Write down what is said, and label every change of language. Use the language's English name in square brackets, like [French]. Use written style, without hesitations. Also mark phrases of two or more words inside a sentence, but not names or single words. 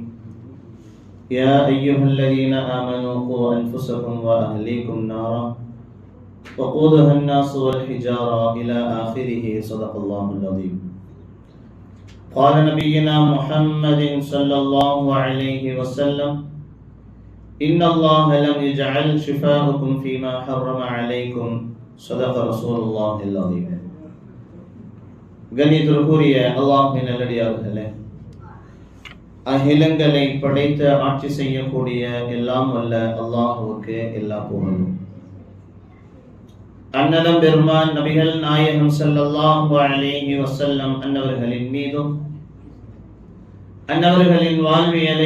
[Arabic] يا أيها الذين آمنوا قوا أنفسكم وأهليكم نارا وقودها الناس والحجارة إلى آخره. صدق الله العظيم. قال نبينا محمد صلى الله عليه وسلم: إن الله لم يجعل شفاءكم فيما حرم عليكم. صدق رسول الله العظيم. [Tamil] கண்ணியத்திற்குரிய அல்லாஹ்வின் நல்லடியார்களே, அகிலங்களை படைத்து ஆட்சி செய்யக்கூடிய எல்லாம் வல்ல அல்லாஹ்வுக்கு எல்லா புகழும். அன்னலம் பெருமான் நபிகள் நாயகம் [Arabic] صلى الله عليه وسلم [Tamil] அன்னவர்களின் மீதும் அன்னவர்களின் வாழ்வியலை